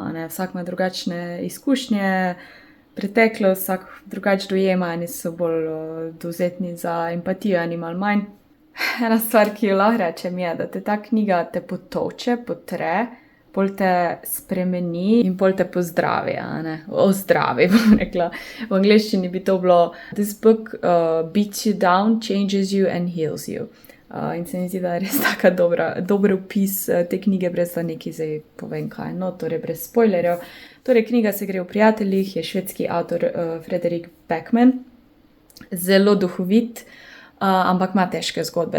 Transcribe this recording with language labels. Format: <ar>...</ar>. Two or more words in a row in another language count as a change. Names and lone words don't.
<sl>Vsak ima drugačne izkušnje, preteklost, vsak drugače dojema, eni so bolj dovzetni za empatijo, eni malo manj. Ena stvar, ki jo lahko rečem, je, da te ta knjiga te potoče, potre, pol te spremeni in pol te pozdravi, ozdravi, bom rekla. V angleščini bi to bilo</sl> <en>This book beats you down, changes you and heals you.</en> <sl>In se mi zdi, da je res taka dober opis te knjige, brez da nekaj zdaj povem kaj. No, torej brez spoilerjev. Torej, knjiga se gre o prijateljih, je švedski avtor Fredrik Backman. Zelo duhovit, ampak ima težke zgodbe.</sl>